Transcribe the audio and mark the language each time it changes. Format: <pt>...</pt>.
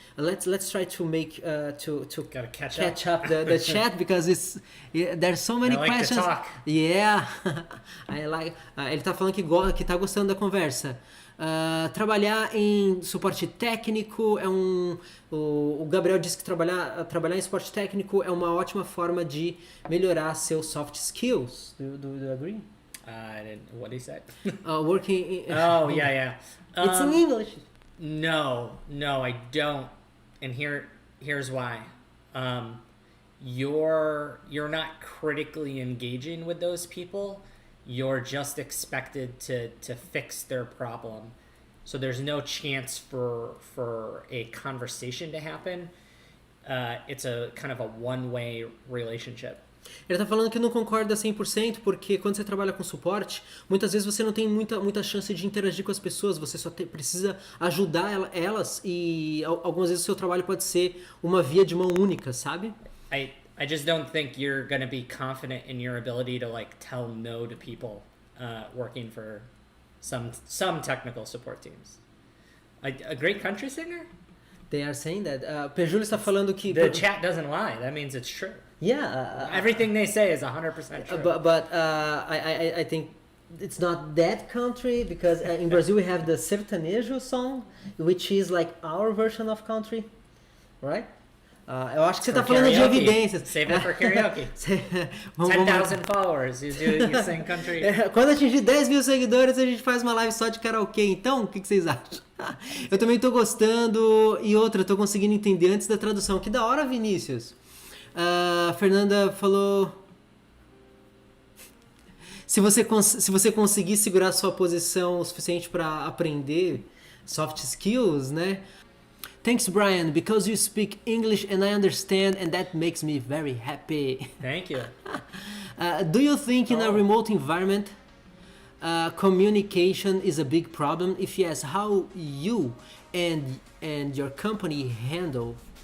<en>Let's try to make to catch up the chat because there's so many questions. To talk.</en> <pt>Yeah, ele está falando que está gostando da conversa. Trabalhar em suporte técnico o Gabriel disse que trabalhar em suporte técnico é uma ótima forma de melhorar seus soft skills.</pt> <en>Do you agree? What did he say? Working. Yeah. It's in English. No, I don't. And here's why. You're not critically engaging with those people. You're just expected to fix their problem. So there's no chance for a conversation to happen. It's a kind of a one-way relationship.</en> <pt>Ele está falando que não concorda 100% porque quando você trabalha com suporte, muitas vezes você não tem muita chance de interagir com as pessoas, você só precisa ajudar elas e algumas vezes o seu trabalho pode ser uma via de mão única, sabe?</pt> <en>I just don't think you're going to be confident in your ability to tell no to people working for some technical support teams. A great country singer? They are saying that.</en> <pt>Pejulio está falando que...</pt> <en>The chat doesn't lie. That means it's true. Yeah. Everything they say is 100% true. But I think it's not that country because in Brazil we have the sertanejo song, which is like our version of country, right?</en> <pt>Eu acho que você está falando de evidências.</pt> <en>Save it for karaoke. 10,000 followers, you sing country.</en> <pt>Quando atingir 10 mil seguidores, a gente faz uma live só de karaokê. Então, o que vocês acham? Eu também estou gostando. E outra, estou conseguindo entender antes da tradução. Que da hora, Vinícius. Fernanda falou... Se você conseguir segurar sua posição o suficiente para aprender soft skills, né?</pt> <en>Thanks, Bryan, because you speak English and I understand, and that makes me very happy. Thank you. Do you think in a remote environment, communication is a big problem? If yes, how you and your company handle?</en>